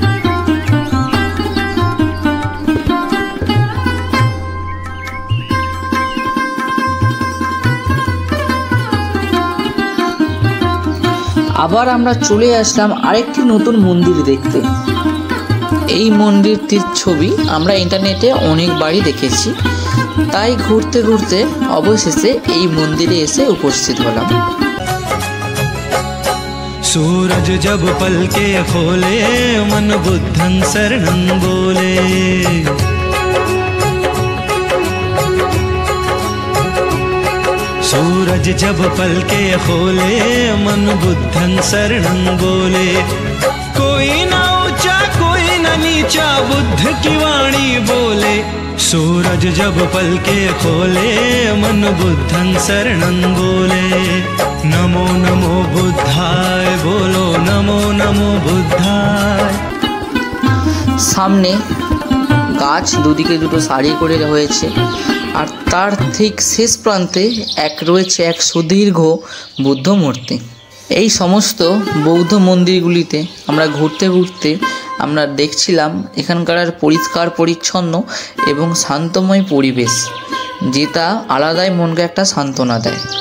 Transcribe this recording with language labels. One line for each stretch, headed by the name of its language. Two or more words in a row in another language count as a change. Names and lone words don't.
Bangla: আবার আমরা চলে আসলাম আরেকটি নতুন মন্দির দেখতে। এই মন্দিরটির ছবি আমরা ইন্টারনেটে অনেকবারই দেখেছি, তাই ঘুরতে ঘুরতে অবশেষে এই মন্দিরে এসে উপস্থিত হলাম।
Hindi: सूरज जब पलके खोले मन
Pali: बुद्धं शरणं
Hindi: बोले, सूरज जब पलके खोले मन
Pali: बुद्धं शरणं
Hindi: बोले। कोई ना ऊंचा कोई ना नीचा बुद्ध की वाणी बोले। सूरज जब पलके खोले मन
Pali: बुद्धं शरणं
Hindi: बोले।
Pali: नमो नमो बुद्धाय बोलो नमो नमो बुद्धाय।
Bangla: সামনে গাছ দুদিকে দুটো সারি করে রয়েছে, আর তার ঠিক শেষ প্রান্তে রয়েছে এক সুদীর্ঘ বুদ্ধ মূর্তি। এই সমস্ত বৌদ্ধ মন্দিরগুলিতে আমরা ঘুরতে ঘুরতে আমরা দেখছিলাম এখানকার পরিষ্কার পরিচ্ছন্ন এবং শান্তময় পরিবেশ, যেটা আলাদাই মনকে একটা সান্ত্বনা দেয়।